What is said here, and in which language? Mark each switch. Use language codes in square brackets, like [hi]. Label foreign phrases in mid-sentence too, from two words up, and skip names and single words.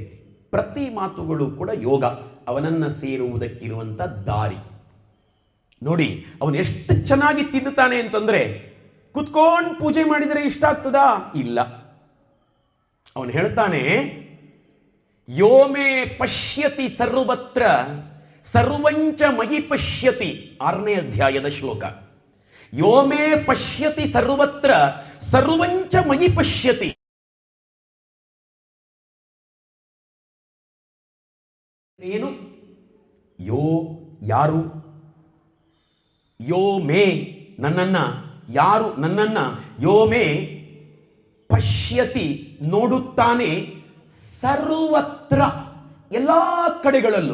[kn] ಪ್ರತಿ ಮಾತುಗಳು ಕೂಡ ಯೋಗ, ಅವನನ್ನ ಸೇರುವುದಕ್ಕಿರುವಂತ ದಾರಿ. ನೋಡಿ, ಅವನು ಎಷ್ಟು ಚೆನ್ನಾಗಿ ತಿದ್ದುತ್ತಾನೆ ಅಂತಂದ್ರೆ, ಕುತ್ಕೊಂಡು ಪೂಜೆ ಮಾಡಿದರೆ ಇಷ್ಟ ಆಗ್ತದಾ? ಇಲ್ಲ. ಅವನು ಹೇಳ್ತಾನೆ, [sa] ಯೋಮೇ ಪಶ್ಯತಿ ಸರ್ವತ್ರ ಸರ್ವಂಚ ಮಯಿ ಪಶ್ಯತಿ, [kn] 6ನೇ ಅಧ್ಯಾಯದ ಶ್ಲೋಕ. [sa] ಯೋಮೇ ಪಶ್ಯತಿ ಸರ್ವತ್ರ ಸರ್ವಂಚ ಮಯಿ ಪಶ್ಯತಿ. [kn] ಏನು? ಯೋ ಯಾರು, [sa] ಯೋ ಮೇ [kn] ನನ್ನನ್ನ, ಯಾರು ನನ್ನನ್ನ, [sa] ಯೋ ಮೇ ಪಶ್ಯತಿ [kn] ನೋಡುತ್ತಾನೆ, ಸರ್ವತ್ರ ಎಲ್ಲಾ ಕಡೆಗಳಲ್ಲೂ.